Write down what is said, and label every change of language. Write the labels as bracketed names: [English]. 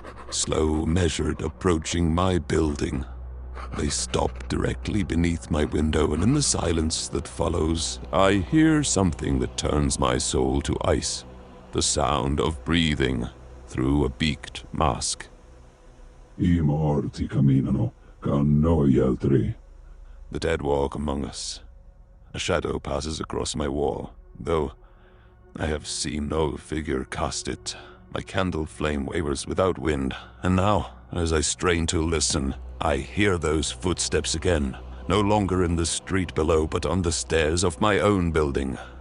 [English] Slow, measured, approaching my building. They stop directly beneath my window, and in the silence that follows, I hear something that turns my soul to ice. The sound of breathing through a beaked mask. [Italian] I morti camminano, con noi altri. [English] The dead walk among us. A shadow passes across my wall, though I have seen no figure cast it. My candle flame wavers without wind, and now, as I strain to listen, I hear those footsteps again, no longer in the street below, but on the stairs of my own building.